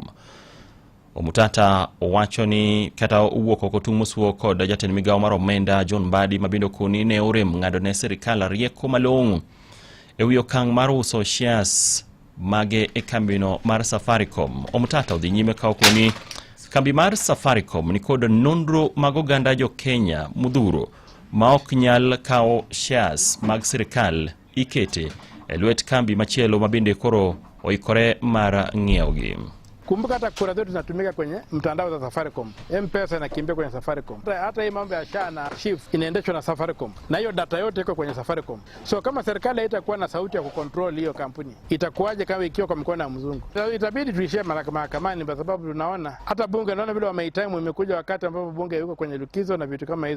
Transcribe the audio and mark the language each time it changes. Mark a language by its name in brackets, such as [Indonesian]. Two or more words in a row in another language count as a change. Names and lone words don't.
[Luo (Kenya and Tanzania)] Omutata owacho ni kata uwuok oko tung' mosuo kod jatend migawo mar omenda John Mbadi mabindo koni ne orem ng'ado ne sirkal rieko malong'o e wi okang' mar uso shares mage e kambino mar Safaricom. Omutata odhi nyime ka koni kambi mar Safaricom ni kod nonro mag oganda jo Kenya mudhuro ma ok nyal kawo shares mag sirkal ikete e lwet kambi machielo mabinde koro oikore mar ng'iewogi. [Swahili] Kumbuka hata kura zetu zinatumika kwenye mtandao za Safaricom. M-Pesa inakimbia kwenye Safaricom. Hata hii mambo ya SHA na SHIF inaendeshwa na Safaricom. Na hiyo data yote iko kwenye Safaricom. So kama serikali haitakuwa na sauti ya kucontrol hiyo kampuni, itakuwaje kama ikiwa kwa mikono ya mzungu? So itabidi tuishie mahakamani kwa sababu tunaona hata bunge naona vile wameitime imekuja wakati ambapo bunge yuko kwenye likizo na vitu kama hizo.